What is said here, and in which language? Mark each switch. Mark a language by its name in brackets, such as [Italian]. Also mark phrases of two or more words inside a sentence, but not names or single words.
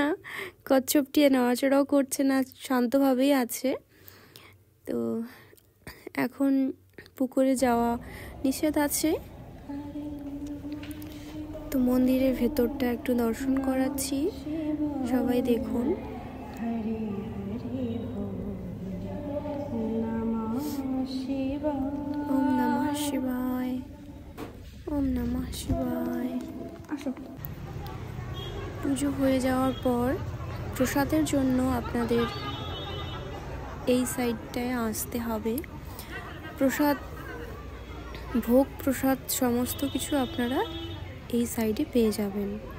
[Bangla] কচ্ছপটি নড়াচড়াও করছে না, শান্তভাবেই আছে। তো এখন পুকুরে যাওয়া নিষেধ আছে, তো মন্দিরের ভেতরটা একটু দর্শন করাচ্ছি, সবাই দেখুন। [Sanskrit] ওম নমঃ শিবায়, ওম নমঃ শিবায়। [Bangla] পুজো হয়ে যাওয়ার পর প্রসাদের জন্য আপনাদের এই সাইডটায় আসতে হবে। ভোগ প্রসাদ সমস্ত কিছু আপনারা এই সাইডে পেয়ে যাবেন।